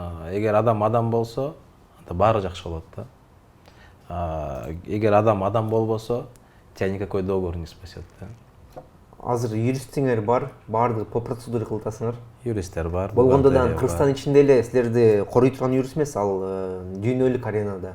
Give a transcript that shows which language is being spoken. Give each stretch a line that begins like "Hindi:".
Kyrgyz: Эгер адам болсо, анда баары жакшы болот да. Эгер адам болбосо,
Russian: тебя никакой договор не спасет да.
Kyrgyz: Азыр юристиңер бар, баардыгы
Russian: по процедуре
Kyrgyz: кылтасыңар. Юристтер бар. Болгондо да Кыргызстан ичинде эле силерди корой турган юрист эмес, ал дүйнөлүк аренада.